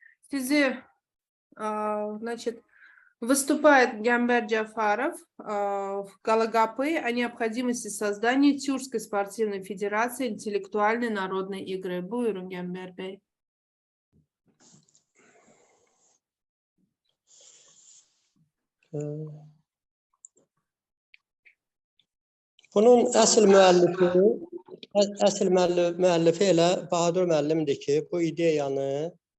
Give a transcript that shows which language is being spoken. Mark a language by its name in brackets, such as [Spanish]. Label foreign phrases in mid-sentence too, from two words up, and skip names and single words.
[Russian] связи, значит, выступает Гамбер Джафаров в Галагапы о необходимости создания Тюркской спортивной федерации интеллектуальной народной игры. [Azerbaijani] Buyurun Гамбер Bey. Bunun əsl müəllifi elə Bahadur müəllimdir ki, bu ideyanı